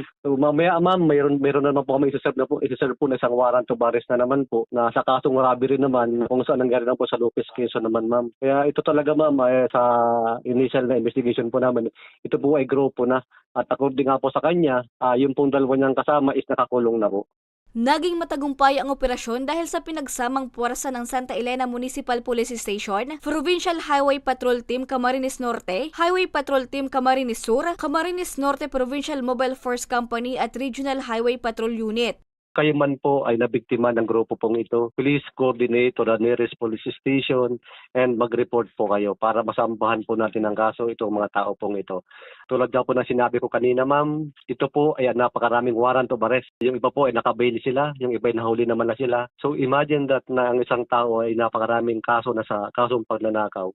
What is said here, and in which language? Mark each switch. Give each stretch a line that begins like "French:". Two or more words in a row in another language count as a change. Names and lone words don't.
Filipino: So mamaya ma'am, mayroon naman po kami isa-serve po na isang
English: warrant of arrest
Filipino: na naman po, na sa kasong robbery naman, kung saan nangyari naman po sa Lopez, Quezon naman ma'am. Kaya ito talaga ma'am, sa initial na investigation po namin, ito po ay grupo na, at according nga po sa kanya, yung pong dalawa niyang kasama is nakakulong na po. Naging matagumpay ang operasyon dahil sa pinagsamang puwersa ng Santa Elena Municipal Police Station, Provincial Highway Patrol Team Camarines Norte, Highway Patrol Team Camarines Sur, Camarines Norte Provincial Mobile Force Company at Regional Highway Patrol Unit. Kayo man po ay nabiktima ng grupo pong ito,
English: please coordinate to the nearest police station and
Filipino: mag-report po kayo para masampahan po natin ang kaso itong mga tao pong ito. Tulad daw po na sinabi ko kanina ma'am, ito po ay napakaraming
English: warrant of arrest.
Filipino: Yung iba po ay nakabail sila, yung iba ay nahuli naman na sila.
English: So imagine that
Filipino: na ang isang tao ay napakaraming kaso na sa kasong pagnanakaw.